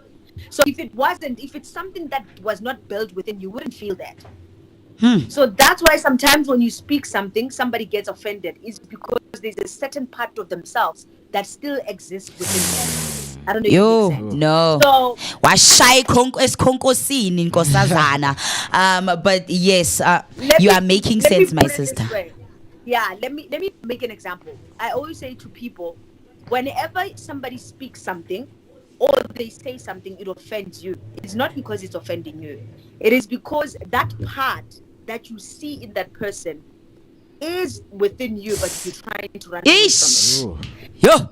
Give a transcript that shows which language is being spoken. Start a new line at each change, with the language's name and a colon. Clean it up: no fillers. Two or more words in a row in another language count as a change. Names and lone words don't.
English: So if it's something that was not built within you, wouldn't feel that. So that's why sometimes when you speak something, somebody gets offended. It's because there's a certain part of themselves that still exists within them. I don't know if it makes sense. No. So
Zulu: Washai eskonkosini nkosazana.
English: But yes, you are making sense, my sister. Yeah, let me make an example. I always say to people, whenever somebody speaks something or they say something, it offends you. It's not because it's offending you. It is because that part that you see in that person is within you, but you're trying to run away from it.